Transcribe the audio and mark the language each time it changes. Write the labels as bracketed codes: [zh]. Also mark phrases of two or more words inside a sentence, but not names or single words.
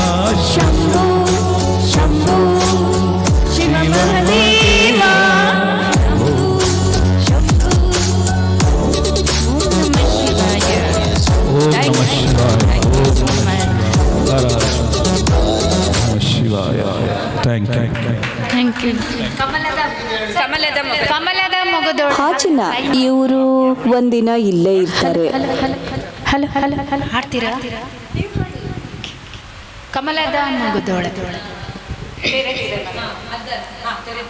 [sa] शम्भो शम्भो शिव महादेवा शम्भो ओम नमः शिवाय ಶಿವಾಯ [en] thank you [kn] ಕಮಲದ ಮೊಗದೊಳ ಹಾಚಿನ ಇವರು ಒಂದಿನ ಇಲ್ಲೇ ಇರ್ತಾರೆ. ಹಲೋ ಹಲೋ ಹಲೋ ಹಾಡ್ತೀರಾ? ಕಮಲದ ಮೊಗದೊಳ